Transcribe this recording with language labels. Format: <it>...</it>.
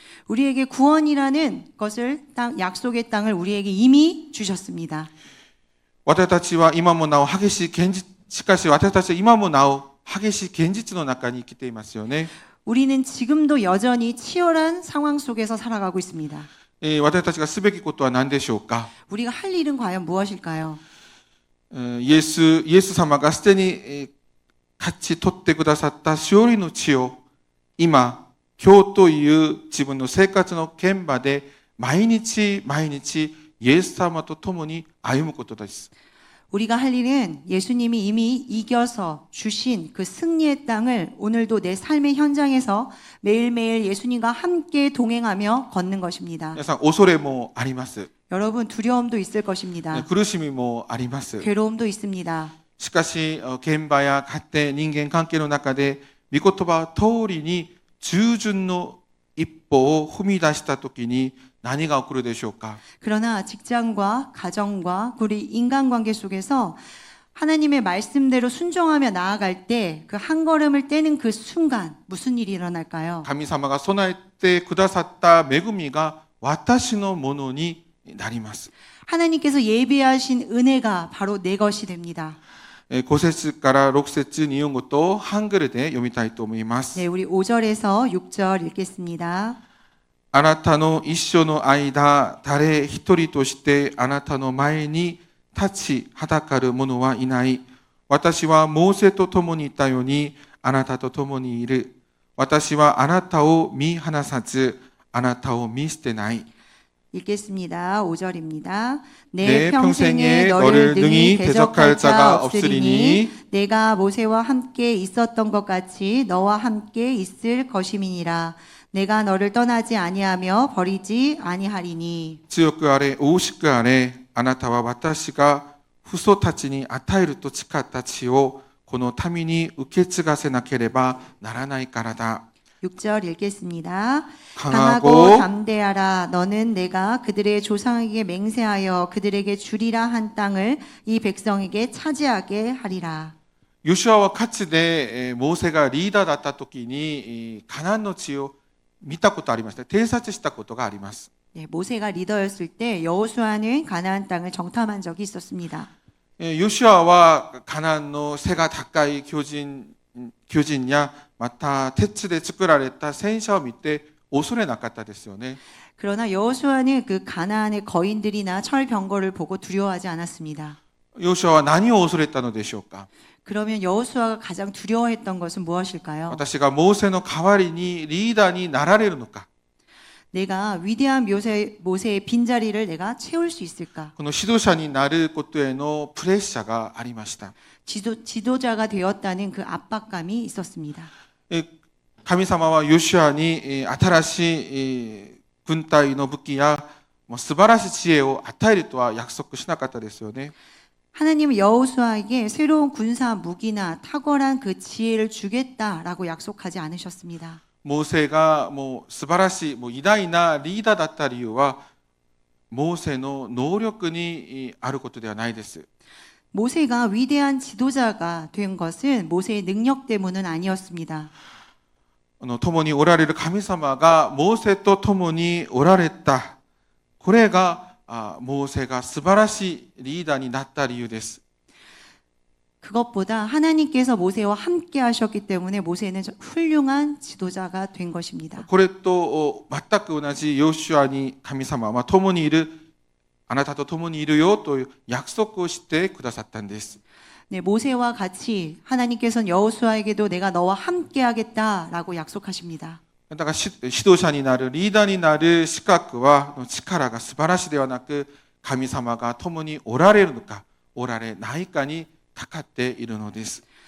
<ko>우리에게 구원이라는 것을 약속의 땅을 우리에게 이미 주셨습니다.</ko> <ja>私たちは今もなお激しい現実、しかし私たちは今もなお激しい現実の中に生きていますよね。</ja> <ko>우리는 지금도 여전히 치열한 상황 속에서 살아가고 있습니다.</ko> <ja>私たちがすべきことは何でしょうか？</ja> <ko>우리가 할 일은 과연 무엇일까요?</ko> <ja>イエス様がすでに勝ち取ってくださった勝利の地を今日という自分の生活の現場で毎日イエス様と共に歩むことです。</ja> <ko>우리가 할 일은 예수님이 이미 이겨서 주신 그 승리의 땅을 오늘도 내 삶의 현장에서 매일매일 예수님과 함께 동행하며 걷는 것입니다.</ko> <ja>皆さん恐れもあります。</ja> <ko>여러분 두려움도 있을 것입니다.</ko> <ja>苦しみもあります。</ja> <ko>괴로움도 있습니다.</ko> <ja>しかし現場や家庭、人間関係の中で御言葉通りに従順の一歩を踏み出したときに何が起こるでしょうか？</ja> <ko>그러나 직장과 가정과 우리 인간관계 속에서 하나님의 말씀대로 순종하며 나아갈 때 그 한 걸음을 떼는 그 순간 무슨 일이 일어날까요?</ko> <ja>神様が備えてくださった恵みが私のものになります。</ja> <ko>하나님께서 예비하신 은혜가 바로 내 것이 됩니다.</ko> <ja>5節から6節日本語とハングルで読みたいと思います。</ja> <ko>네, 우리 5절에서 6절 읽겠습니다.</ko> <ja>あなたの一生の間、誰一人としてあなたの前に立ちはだかる者はいない。私はモーセと共にいたようにあなたと共にいる。私はあなたを見放さず、あなたを見捨てない。</ja> <ko>읽겠습니다. 5절입니다. 내 내 평생에 너를 능히 대적할 자가 없으리니 내가 모세와 함께 있었던 것 같이 너와 함께 있을 것임이니라. 내가 너를 떠나지 아니하며 버리지 아니하리니.</ko> <ja>強くあれ、大しくあれ、あなたは私が父祖たちに与えると誓った地をこの民に受け継がせなければならないからだ。</ja> <ko>6절 읽겠습니다. 강하고 강하고 담대하라. 너는 내가 그들의 조상에게 맹세하여 그들에게 주리라 한 땅을 이 백성에게 차지하게 하리라.</ko> <ja>ヨシュアはかつてモーセがリーダーだった時にカナンの地を見たことありました。偵察したことがあります。</ja> <ko>네, 모세가 리더였을 때 여호수아는 가나안 땅을 정탐한 적이 있었습니다.</ko> <ja>ヨシュアはカナンの背が高い巨人やまた鉄で作られた戦車を見て恐れなかったですよね。</ja> <ko>그러나 여호수아는 그 가나안의 거인들이나 철병거를 보고 두려워하지 않았습니다.</ko> <ja>ヨシュアは何を恐れたのでしょうか。</ja> <ko>그러면 여호수아가 가장 두려워했던 것은 무엇일까요?</ko> <ja>私がモーセの代わりにリーダーになられるのか。</ja> <ko>내가 위대한 모세의 빈자리를 내가 채울 수 있을까?</ko> <ja>この指導者になることへのプレッシャーがありました。</ja> <ko>지도자가 되었다는 그 압박감이 있었습니다.</ko> <ja>神様はヨシュアに新しい軍隊の武器や素晴らしい知恵を与えるとは約束しなかったですよね。</ja> <ko>하나님은 여호수아에게 새로운 군사 무기나 탁월한 그 지혜를 주겠다라고 약속하지 않으셨습니다.</ko> <ja>モーセがもう素晴らしい偉大なリーダーだった理由はモーセの能力にあることではないです。</ja> <ko>모세가 위대한 지도자가 된 것은 모세의 능력 때문은 아니었습니다.</ko> <ja>共におられる神様がモーセと共におられた。これがモーセが素晴らしいリーダーになった理由です。</ja> <ko>그것보다 하나님께서 모세와 함께 하셨기 때문에 모세는 훌륭한 지도자가 된 것입니다.</ko> <ja>これと全く同じヨシュアに神様は共にいる、あなたと共にいるよという約束をしてくださったんです。</ja> <ko>네, 모세와 같이 하나님께서는 여호수아에게도 내가 너와 함께 하겠다라고 약속하십니다.</ko> <ja>だから指導者になる、リーダーになる資格は力が素晴らしいではなく、神様が共におられるのかおられないかにかかっているのです。</ja>